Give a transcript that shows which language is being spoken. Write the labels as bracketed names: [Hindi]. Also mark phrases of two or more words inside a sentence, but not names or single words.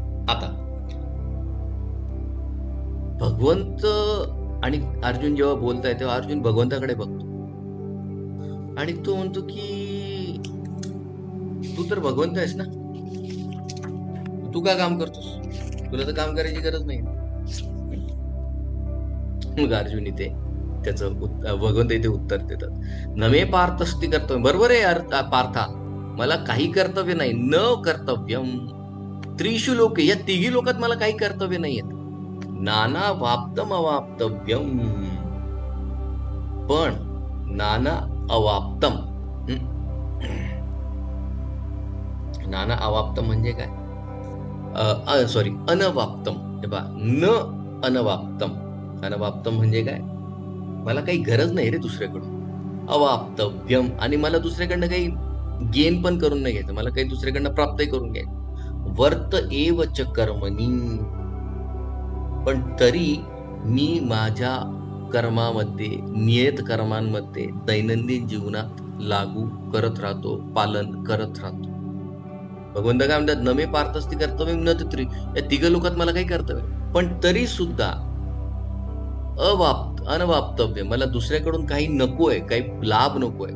[Marathi] आता भगवंत आणि अर्जुन जेव्हा बोलताय तेव्हा अर्जुन भगवंताकडे बघतो आणि तो म्हणतो की तू तर भगवंत आहेस ना, तू का काम करतोस? तुला तर काम करायची गरज नाही. मग अर्जुन इथे त्याचं भगवंत इथे उत्तर देतात, [Sanskrit] नमे पार्थस्ती कर्तव्य. [Marathi] बरोबर आहे पार्था, मला काही कर्तव्य नाही. [Sanskrit] न कर्तव्यम त्रिषु लोके, [Marathi] या तिघी लोकात मला काही कर्तव्य नाहीयेत. [Sanskrit] नाना वाप्तम अवाप्तव्यम, पण नाना अवाप्तम, नाना अवाप्तम [Marathi] म्हणजे काय? सॉरी, अनवाप्तम. [Sanskrit] न अनवाप्तम, अनवाप्तम [Marathi] म्हणजे काय? मला काही गरज नाही रे दुसऱ्याकडून. अवाप्तव्यम, आणि मला दुसऱ्याकडनं काही गेन पण करून नाही घ्यायचं, मला काही दुसऱ्याकडनं प्राप्तही करून घ्यायचं. [Sanskrit] वर्त एव च कर्मणी, [Marathi] पण तरी मी माझ्या कर्मामध्ये, नियत कर्मांमध्ये दैनंदिन जीवनात लागू करत राहतो, पालन करत राहतो. भगवंत काय म्हणतात, [Sanskrit] नमे पार्थस्ती कर्तव्य न तत्री, [Marathi] या तिघ लोकात मला काही कर्तव्य, पण तरी सुद्धा अनवाप्तव्य, मला दुसऱ्याकडून काही नकोय, काही लाभ नकोय.